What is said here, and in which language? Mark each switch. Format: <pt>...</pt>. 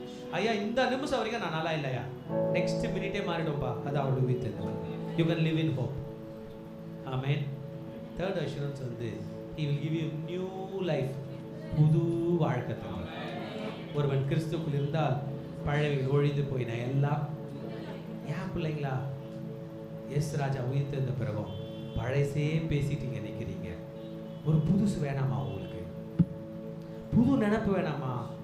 <ta>ஐயா இந்த நிமிஷம் வரைக்கும் நான் நல்லா இல்லையா, நெக்ஸ்ட் மினிட்டே மாறிடும்பா. அது அவரோட உயிர் தேர்ந்த வல்லமை.</ta> <en>You can live in hope. Amen. Third assurance வந்து He will give you new life.</en> <ta>புது வாழ்க்கை தருவார். ஒருவன் கிறிஸ்துவுக்குள் இருந்தால் பழையவைகள் ஒழிந்து போயின எல்லாம். ஏன் பிள்ளைங்களா, எஸ் ராஜா உயிர் தேர்ந்த பிறகும் பழையசே பேசிட்டீங்க நிற்கிறீங்க. ஒரு புதுசு வேணாமா உங்களுக்கு? புது நினைப்பு வேணாமா?</ta>